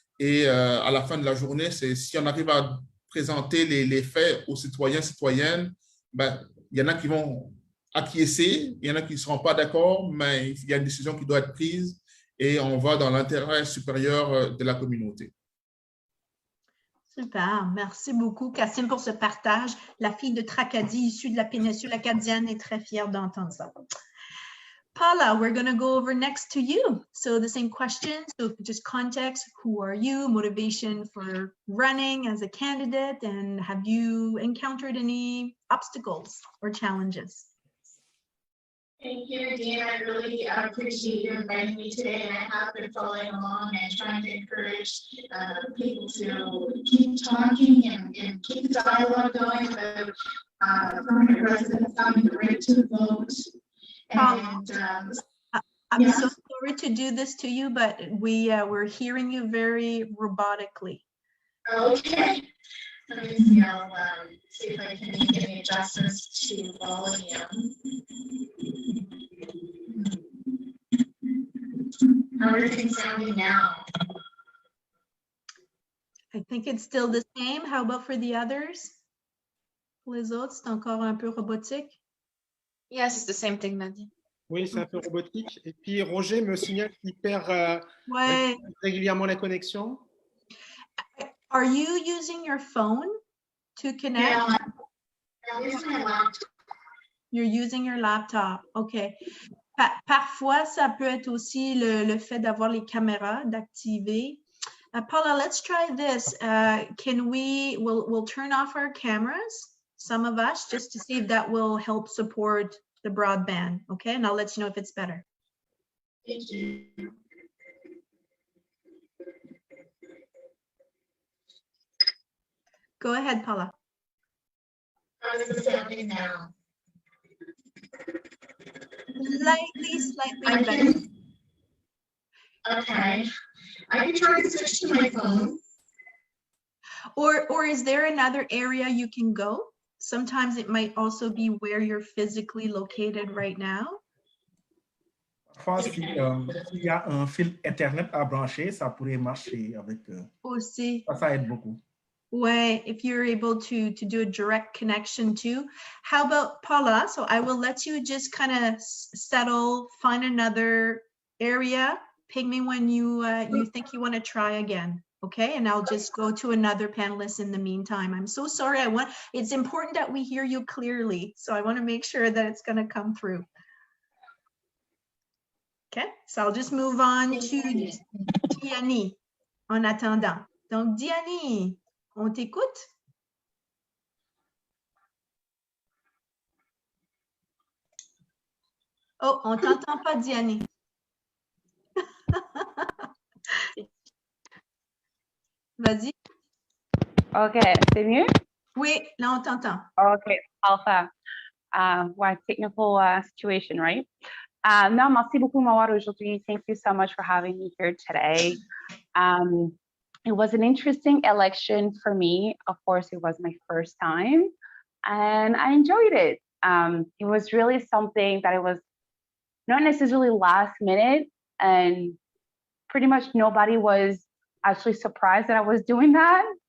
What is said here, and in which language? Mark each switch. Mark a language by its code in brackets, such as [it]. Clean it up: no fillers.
[fr] Et à la fin de la journée, si on arrive à présenter les faits aux citoyens, citoyennes, ben, il y en a qui vont acquiescer, il y en a qui ne seront pas d'accord, mais il y a une décision qui doit être prise et on va dans l'intérêt supérieur de la communauté. Super, merci beaucoup, Kassim, pour ce partage. La fille de Tracadie, issue de la péninsule acadienne, est très fière d'entendre ça. [en] Paula, we're going to go over next to you. So the same question, so just context, who are you, motivation for running as a candidate, and have you encountered any obstacles or challenges? Thank you, Nadine. I really appreciate you inviting me today, and I have been following along and trying to encourage people to keep talking and keep the dialogue going about permanent residents having the right to vote. And I'm so sorry to do this to you, but we're hearing you very robotically. Okay. Let me see. I'll see if I can make any adjustments to volume. How are things sounding now? I think it's still the same. How about for the others? [fr] Pour les autres, c'est encore un peu robotique. [en] Yes, it's the same thing, Nadine. [fr] Oui, c'est un peu robotique. Et puis, Roger me signale qu'il perd Ouais. régulièrement la connexion. [en] Are you using your phone to connect? Yeah, I'm using my laptop. You're using your laptop. Okay. [fr] Parfois, ça peut être aussi le fait d'avoir les caméras, d'activer. [en] Paula, let's try this. We'll turn off our cameras, some of us, just to see if that will help support the broadband. Okay, and I'll let you know if it's better. Thank you. Go ahead, Paula. How is it sounding now? Slightly better. Okay. I can try to switch to my phone. Or is there another area you can go? Sometimes it might also be where you're physically located right now. [fr] Parfois, s'il y a un fil Internet à brancher, ça pourrait marcher avec. Aussi. Ça aide beaucoup. [en] Ouais, if you're able to do a direct connection too. How about Paula? So I will let you just kind of settle, find another area. Ping me when you think you want to try again. Okay, and I'll just go to another panelist in the meantime. I'm so sorry. It's important that we hear you clearly. So I want to make sure that it's going to come through. Okay, so I'll just move on to Diani [fr] en attendant. Donc Diani, on t'écoute? Oh, on t'entend pas, Diani. Vas-y. OK, c'est mieux? Oui, là, on t'entend. OK, parfait. [en] What technical situation, right? [fr] Non, merci beaucoup de m'avoir aujourd'hui. [en] Thank you so much for having me here today. It was an interesting election for me. Of course, it was my first time, and I enjoyed it. It was really something that it was not necessarily last minute, and pretty much nobody was actually surprised that I was doing that.